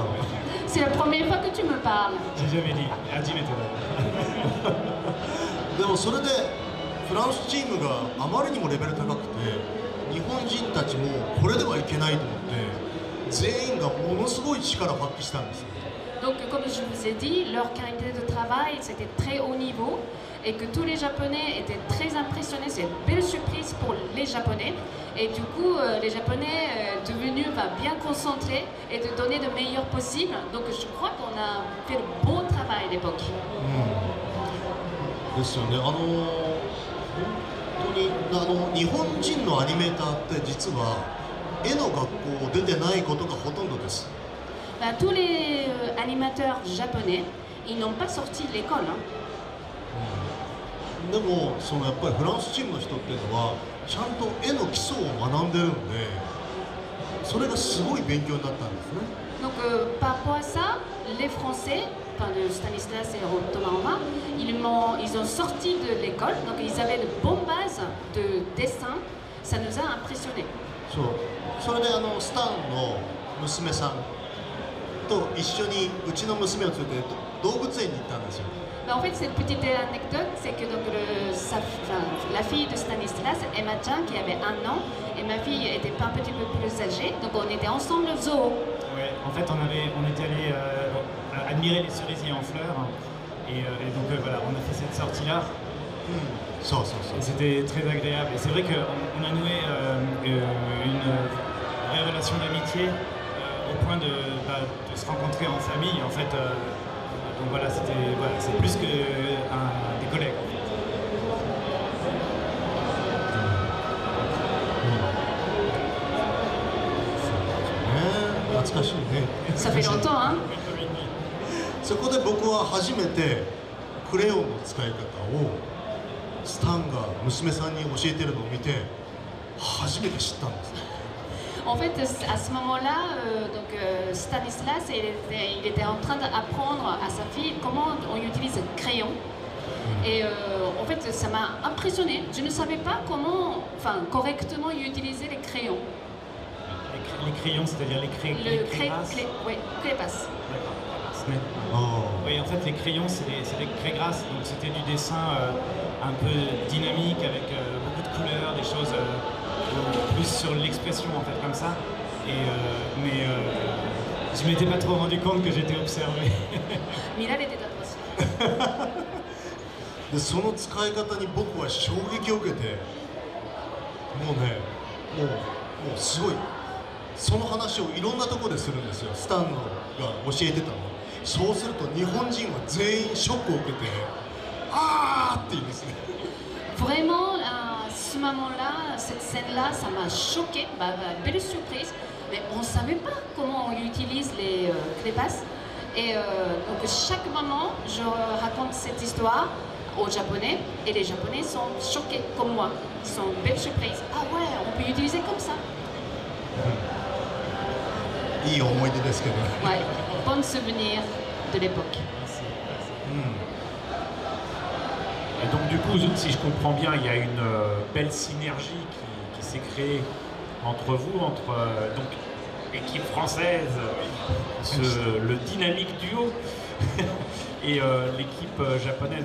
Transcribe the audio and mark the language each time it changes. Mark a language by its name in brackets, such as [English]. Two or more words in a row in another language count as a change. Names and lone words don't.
[French] C'est la première fois que tu me parles. J'ai jamais dit, [Japanese] 初めてだ. でもそれでフランスチームがあまりにもレベル高くて日本人たちもこれではいけないと思って全員がものすごい力を発揮したんですよ。 [French] Donc, comme je vous ai dit, leur qualité de travail, c'était très haut niveau et que tous les Japonais étaient très impressionnés. C'est une belle surprise pour les Japonais. Et du coup, les Japonais devenus bien concentrés et de donner le meilleur possible. Donc, je crois qu'on a fait le bon travail à l'époque. [Japanese] ですよね。本当に日本人のアニメーターって実は絵の学校を出てないことがほとんどです。 [French] Tous les animateurs japonais, ils n'ont pas sorti de l'école. [Japanese] でもやっぱりフランスチームの人っていうのはちゃんと絵の基礎を学んでるのでそれがすごい勉強になったんですね。 [French] Donc par rapport à ça, les Français, enfin de Stanislas et Thomas Romain, ils ont sorti de l'école, donc ils avaient de bonnes bases de dessin. Ça nous a impressionnés. [Japanese] それでスタンの娘さんと一緒にうちの娘を連れて動物園に行ったんですよ。 [French] Bah, en fait, cette petite anecdote, c'est que donc, la fille de Stanislas, Emma-chan, qui avait 1 an, et ma fille était un petit peu plus âgée, donc on était ensemble au zoo. Ouais, en fait, on était allé admirer les cerisiers en fleurs, et donc voilà, on a fait cette sortie-là. [Japanese] そうそうそう [French] Et c'était très agréable. Et c'est vrai qu'on a noué une vraie relation d'amitié au point de se rencontrer en famille. En fait, donc voilà, c'est plus que des collègues. Ça fait longtemps, hein? [Japanese] そこで僕は初めてクレヨンの使い方をスタンが娘さんに教えてるのを見て初めて知ったんです。 [French] En fait, à ce moment-là, Stanislas, il était en train d'apprendre à sa fille comment on utilise le crayon. Et en fait, ça m'a impressionné. Je ne savais pas comment, correctement utiliser les crayons. Les crayons, c'est-à-dire les crayons. Oui, crépas. D'accord. Oui, en fait, les crayons, c'est des craygrasses. Donc, c'était du dessin un peu dynamique avec beaucoup de couleurs, des choses plus sur l'expression, en fait, comme ça. Mais je m'étais pas trop rendu compte que j'étais observé. [Japanese] 見られてたんですよ。でその使い方に僕は衝撃を受けて、もうすごい。その話をいろんなところでするんですよ。スタンが教えてたの。そうすると日本人は全員ショックを受けて、あーって言うんですね。 [French] Vraiment, à ce moment-là, cette scène-là, ça m'a choqué, belle surprise. Mais on ne savait pas comment on utilise les crépas. Et donc chaque moment, je raconte cette histoire aux Japonais et les Japonais sont choqués comme moi. Ils sont belle surprise. Ah ouais, on peut utiliser comme ça. [Japanese] いい思い出ですけど。 [French] Ouais, bon souvenir de l'époque. Et donc du coup, si je comprends bien, il y a une belle synergie qui s'est créée entre vous, entre donc l'équipe française, le dynamique duo, et l'équipe japonaise.